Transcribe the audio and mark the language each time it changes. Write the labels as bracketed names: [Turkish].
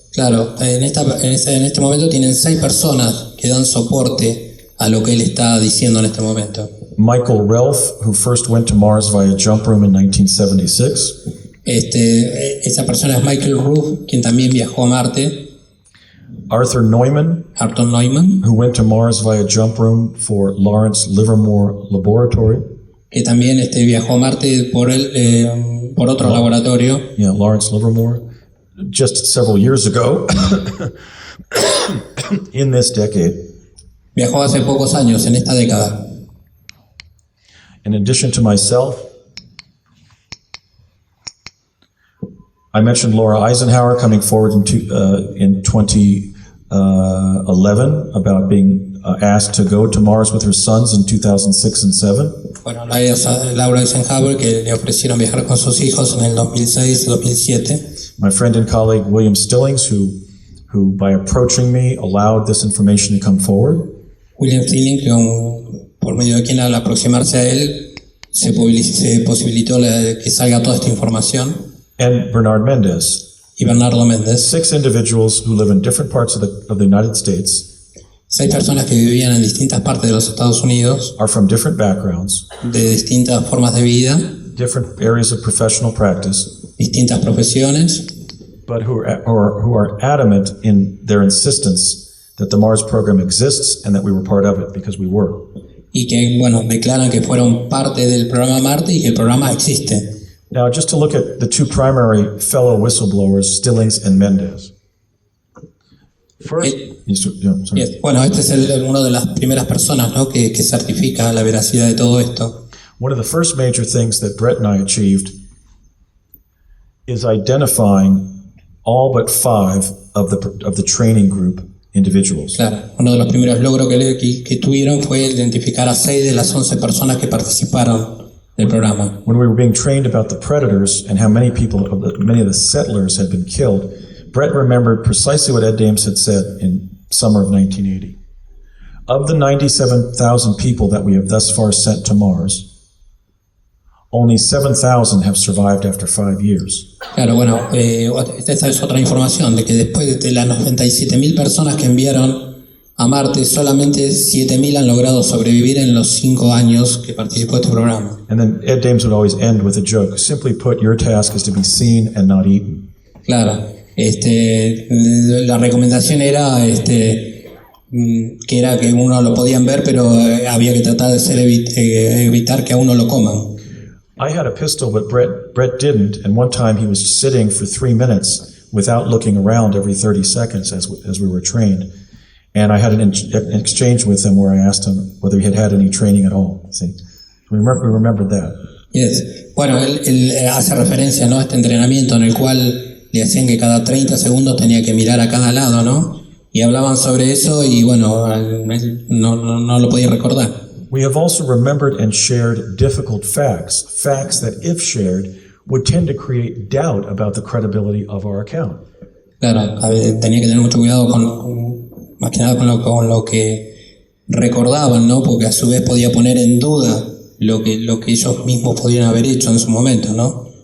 [Spanish] Claro, en este momento tienen 6 personas que dan soporte a lo que él está diciendo en este momento. [English] Michael Relf, who first went to Mars via jump room in 1976. [Spanish] Esa persona es Michael Ruff, quien también viajó a Marte. [English] Arthur Neumann, who went to Mars via jump room for Lawrence Livermore Laboratory. [Spanish] Que también viajó a Marte por otro laboratorio. [English] Yeah, Lawrence Livermore. Just several years ago, in this decade. [Spanish] Viajó hace pocos años, en esta década. [English] In addition to myself, I mentioned Laura Eisenhower coming forward in 2011 about being asked to go to Mars with her sons in 2006 and 2007. [Spanish] Bueno, Laura Eisenhower, que le ofrecieron viajar con sus hijos en el 2006 y 2007. [English] My friend and colleague William Stillings, who by approaching me allowed this information to come forward. [Spanish] William Stillings, por medio de quien al aproximarse a él se posibilitó que salga toda esta información. [English] And Bernard Mendez. [Spanish] Y Bernardo Méndez. [English] 6 individuals who live in different parts of the United States. [Spanish] 6 personas que vivían en distintas partes de los Estados Unidos. [English] Are from different backgrounds. [Spanish] De distintas formas de vida. [English] Different areas of professional practice. [Spanish] Distintas profesiones. [English] But who are adamant in their insistence that the Mars program exists and that we were part of it because we were. [Spanish] Y que, bueno, declaran que fueron parte del programa Marte y que el programa existe. [English] Now, just to look at the two primary fellow whistleblowers, Stillings and Mendez. First, sorry. Yes. [Spanish] Bueno, este es uno de las primeras personas, ¿no?, que certifica la veracidad de todo esto. [English] One of the first major things that Brett and I achieved is identifying all but 5 of the training group individuals. [Spanish] Claro, uno de los primeros logros que tuvieron fue identificar a 6 de las 11 personas que participaron del programa. [English] When we were being trained about the predators and how many of the settlers had been killed, Brett remembered precisely what Ed Dames had said in summer of 1980. Of the 97,000 people that we have thus far sent to Mars, only 7,000 have survived after 5 years. [Spanish] Claro, bueno, esta es otra información, de que después de las 97.000 personas que enviaron a Marte, solamente 7.000 han logrado sobrevivir en los 5 años que participó este programa. [English] And then Ed Dames would always end with a joke. Simply put, your task is to be seen and not eaten. [Spanish] Claro, la recomendación era que era que uno lo podían ver, pero había que tratar de evitar que a uno lo coman. [English] I had a pistol, but Brett didn't, and one time he was sitting for 3 minutes without looking around every 30 seconds as we were trained. And I had an exchange with him where I asked him whether he had any training at all. See, we remembered that. Yes. [Spanish] Bueno, él hace referencia, ¿no?, a este entrenamiento en el cual le hacían que cada 30 segundos tenía que mirar a cada lado, ¿no? Y hablaban sobre eso y bueno, no lo podía recordar. [English] We have also remembered and shared difficult facts that if shared would tend to create doubt about the credibility of our account. [Spanish] Claro, tenía que tener mucho cuidado más que nada con lo que recordaban, ¿no? Porque a su vez podía poner en duda lo que ellos mismos podían haber hecho en su momento, ¿no?